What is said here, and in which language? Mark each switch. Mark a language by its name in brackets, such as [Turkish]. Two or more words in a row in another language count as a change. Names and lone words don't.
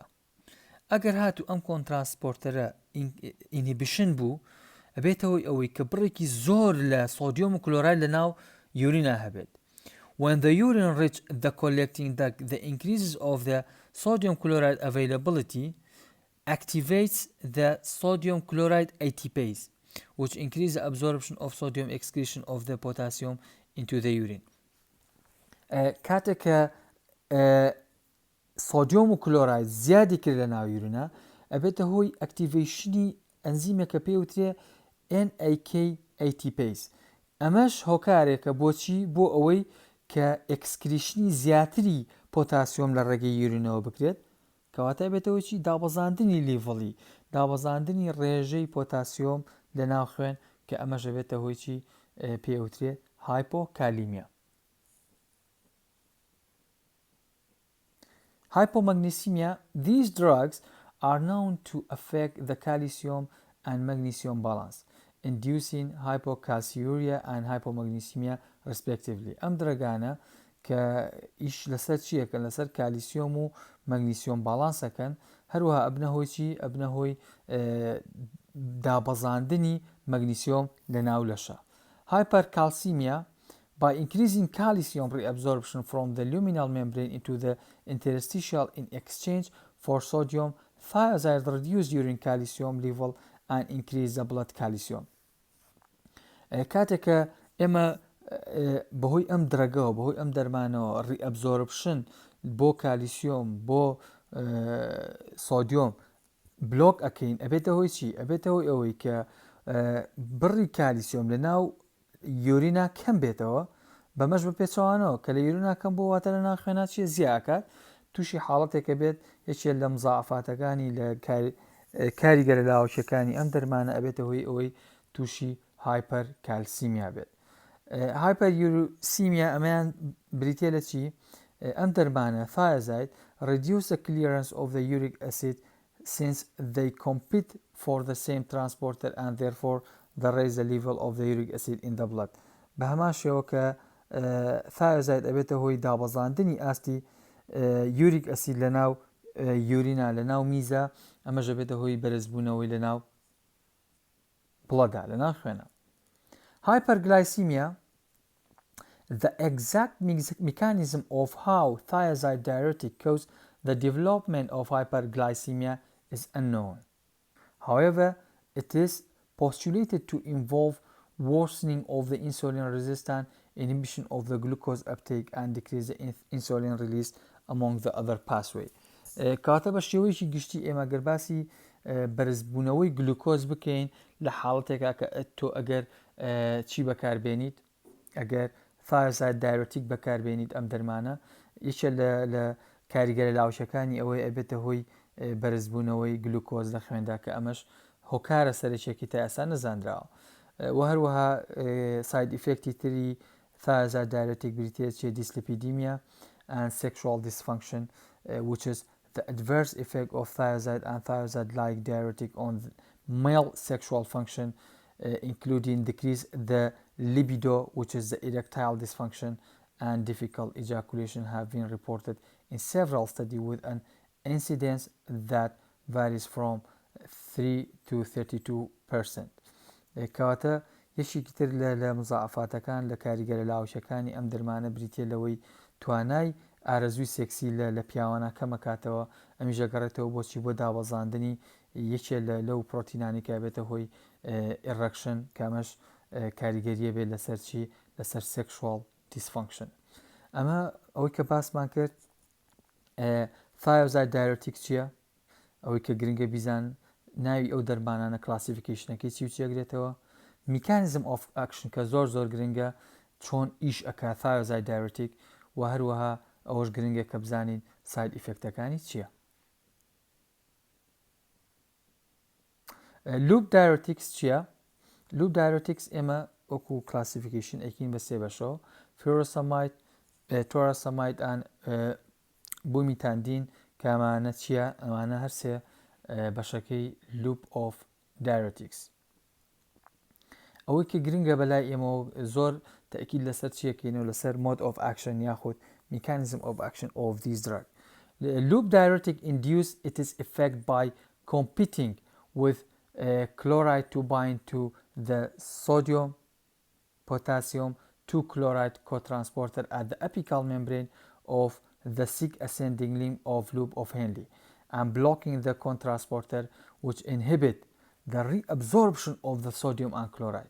[Central Kurdish] ئەگەر هاتو ئەم کۆنترانسپۆرتەرە ئینهیبیشن بوو ئەبێتەوەی ئەوەی کە بڕێکی زۆر لە سۆدیۆم و کلۆراید لە ناو یورینا هەبێت. [English] When the urine reach the collecting duct, the increases of the sodium chloride availability activates the sodium chloride ATPase, which increase the absorption of sodium excretion of the potassium into the urine. [Central Kurdish] کاتێککە سۆدیۆم و کلۆراید زیادی کرد لە ناو یورینا ئەبێتە هۆی ئەکتیڤیشنی ئەنزیمێکە پێوترێ NAK ATPase. ئەمەش هۆکارێکە بۆچی بۆ ئەوەی کە ئەکسکریشنی زیاتری پۆتاسیۆم لە ڕێگەی یورینەوە بکرێت کەواتە بێتەوەی چی دابەزاندنی لیڤڵی دابەزاندنی ڕێژەی پۆتاسیۆم لە ناو خوێن کە ئەمەژە بێتە هۆی چی پێوترێ هایپۆکالیمیا. [English] Hypomagnesemia. These drugs are known to affect the calcium and magnesium balance, inducing hypocalciuria and hypomagnesemia respectively. [Central Kurdish] ئەم درەگانە کە ئیش لەسەر چیەکەن لەسەر کالیسیۆم و مەگنیسیۆم باڵانسەکەن هەروەها ئەبنە هۆی چی ئەبنە هۆی دابەزاندنی مەگنیسیۆم لە ناو لەشە. [English] Hypercalcemia. By increasing calcium reabsorption from the luminal membrane into the interstitial in exchange for sodium, thiazide reduce urine calcium level and increase the blood calcium. [Central Kurdish] کاتێکە ئێمە بەهۆی ئەم درەگەوە بەهۆی ئەم دەرمانەوە reabsorption بۆ کالیسیۆم بۆ سۆدیۆم بلۆک ئەکەین ئەبێتە هۆی چی؟ ئەبێتە هۆی ئەوەی کە بڕی کالیسیۆم لە ناو یورینا کەم بێتەوە بەمەش بە پێچەوانەوە کە لە یورینا کەم بۆ واتە لە ناخوێنە چیە زیاکات تووشی حاڵەتێکە بێت یەکێک لە مزاعفاتەکانی لە کاریگەرە لاوچەکانی ئەم دەرمانە ئەبێتە هۆی ئەوەی تووشی هایپەر کالسیمیا بێت. هایپەر یوروسیمیا ئەمەیان بریتە لە چی؟ ئەم دەرمانە [English] thiazide reduce the clearance of the uric acid since they compete for the same transporter and therefore they raise the level of the uric acid in the blood. [Central Kurdish] بە هەمان شێوە کە thiazide ئەبێتە هۆی دابەزاندنی ئاستی یوریک ئەسید لە ناو یورینا لە ناو میزە ئەمەژە بێتە هۆی بەرزبوونەوەی لە ناو بڵەدا لە ناو خوێنە. [English] Hyperglycemia. The exact mechanism of how thiazide diuretic cause the development of hyperglycemia is unknown. However, it is postulated to involve worsening of the insulin resistance, inhibition of the glucose uptake, and decrease the insulin release among the other pathway. [Central Kurdish] کاتە بە شێوەیەکی گشتی ئێمە گەرباسی بەرزبوونەوەی گلوکۆز بکەین لە حاڵەتێکا کە تۆ ئەگەر چی بەکاربێنیت ئەگەر [English] thiazide diuretic [Central Kurdish] بەکاربێنیت ئەم دەرمانە یەکێک لە کاریگەرە لاوچەکانی ئەوەی ئەبێتە هۆی بەرزبوونەوەی گلوکۆز لە خوێندا کە ئەمەش هۆکارە سەرچێکی تا ئێستا نەزانراوە. و هەروەها ساید ئیفێکتی تری thiazide diuretic بریتێت چیە [English] dyslipidemia and sexual dysfunction, which is the adverse effect of thiazide and thiazide-like diuretic on male sexual function, including decrease the libido, which is the erectile dysfunction, and difficult ejaculation have been reported in several studies with an incidence that varies from 3 to 32%. [Central Kurdish] کەواتە یەکێکی تر لە مزاعفاتەکان لە کاریگەرە لاوچەکانی ئەم دەرمانە بریتێ لەوەی توانای ئارەزووی سێکسی لە پیاوانە کەمەکاتەوە ئەمیش دەگەڕێتەوە بۆچی بۆ دابەزاندنی یەکێ لەو پرۆتینانی کە بێتە هۆی ئێڕەکشن کامەش کاریگەریە بێت لەسەر چی لەسەر [English] sexual dysfunction. [Central Kurdish] ئەمە ئەوەی کە باسمان کرد [English] thiazide diuretic [Central Kurdish] چییە؟ ئەوەی کە گرنگە بیزان ناوی ئەو دەرمانانە کلاسیفیکیشنەکەی چی و چێگرێتەوە [English] mechanism of action [Central Kurdish] کە زۆر گرنگە چۆن ئیش ئەکا [English] thiazide diuretic [Central Kurdish] و هەروەها ئەوەش گرنگە کە بزانین ساید ئیفێکتەکانی چییە. [English] loop diuretics [Central Kurdish] چییە؟ [English] loop diuretics [Central Kurdish] ئێمە وەکو classification ئەکەین بە سێ بەشەوە [English] furosemide toracemide and [Central Kurdish] بومیتاندین کە ئەمانە چییە؟ ئەمانە هەر سێ بەشەکەی [English] loop of diuretics. [Central Kurdish] ئەوەی کە گرنگە بەلای ئێمە زۆر تاکید لەسەر چیەکەینەوە لەسەر [English] mode of action [Central Kurdish] یاخود [English] mechanism of action of this drug. Loop diuretic induce its effect by competing with chloride to bind to the sodium potassium 2 chloride cotransporter at the apical membrane of the 6 ascending limb of loop of Henle and blocking the cotransporter which inhibit the reabsorption of the sodium and chloride.